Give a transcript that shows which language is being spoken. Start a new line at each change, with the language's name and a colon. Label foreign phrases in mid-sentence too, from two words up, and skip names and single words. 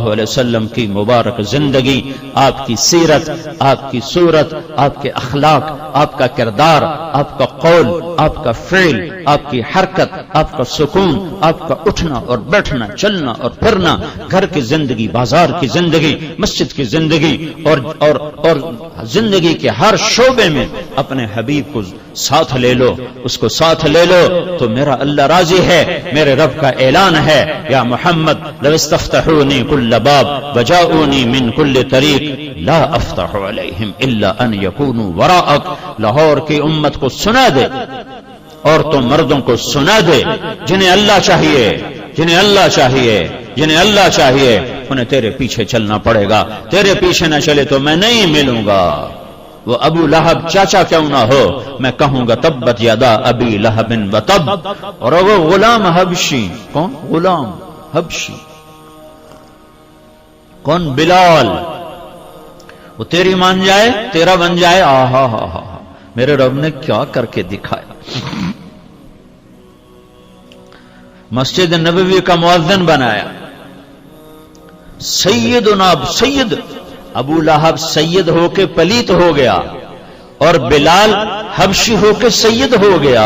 Arabic: علیہ وسلم
Urdu: کی مبارک زندگی، آپ کی سیرت، آپ کی صورت، آپ کے اخلاق، آپ کا کردار، آپ کا قول، آپ کا فعل، آپ کی حرکت، آپ کا سکون، آپ کا اٹھنا اور بیٹھنا، چلنا اور پھرنا، گھر کی زندگی، بازار کی زندگی، مسجد کی زندگی اور زندگی کے ہر شعبے میں اپنے حبیب کو ساتھ لے لو. اس کو ساتھ لے لو تو میرا اللہ راضی ہے. میرے رب کا اعلان ہے
Arabic: یا محمد لو استفتحونی کل باب وجاؤنی من کل طریق لا افتح علیہم الا ان یکونوا وراءک.
Urdu: لاہور کی امت کو سنا دے اور تو مردوں کو سنا دے جنہیں اللہ چاہیے، جنہیں اللہ چاہیے، جنہیں اللہ چاہیے انہیں تیرے پیچھے چلنا پڑے گا. تیرے پیچھے نہ چلے تو میں نہیں ملوں گا. وہ ابو لہب چاچا کیوں نہ ہو، میں کہوں گا
Arabic: تبت یدا ابی لہب وتب.
Urdu: اور وہ غلام حبشی، کون غلام حبشی؟ کون؟ بلال. وہ تیری مان جائے، تیرا بن جائے. آہا ہا ہا، میرے رب نے کیا کر کے دکھایا. مسجد نبوی کا مؤذن بنایا. سیدنا سید ابو لہب سید ہو کے پلیت ہو گیا اور بلال حبشی ہو کے سید ہو گیا.